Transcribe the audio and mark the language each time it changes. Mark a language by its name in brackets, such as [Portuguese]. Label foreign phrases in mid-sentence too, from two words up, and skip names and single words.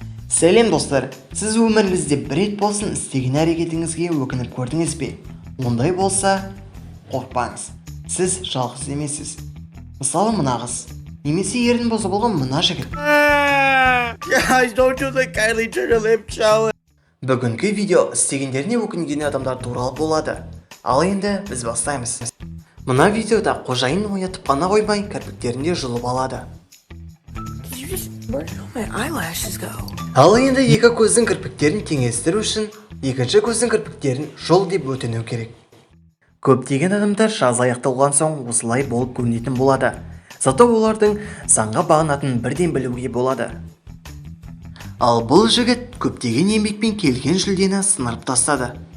[Kazakh] Сәлем достар, сіз өміріңізде бір рет болсын істеген әрекетіңізге өкініп көрдіңіз бе? Ондай болса, қорқпаңыз. Сіз жалғыз емессіз. Мысалы мына қыз, немесе ердің бозы болған мына жігіт. [English] Guys, don't do the Kylie Jenner lip challenge. [Kazakh] Бүгінгі видео істегендеріне өкінген адамдар туралы болады. Ал енді біз бастаймыз. Мына видеода қожайын оятып қана қоймай, кірпіктерінде жұлып алады. [English] Where did all my eyelashes go? [Kazakh] Ал енді екі көздің кірпіктерін теңестіру үшін екінші көздің кірпіктерін жол деп өтіну керек. Көптеген адамдар жаза аяқталған соң осылай болып көрінетін болады. Зато олардың заңға бағынатынын бірден білуге болады. Ал бұл жігіт көптеген еңбекпен келген жүлдені сынырып тастады.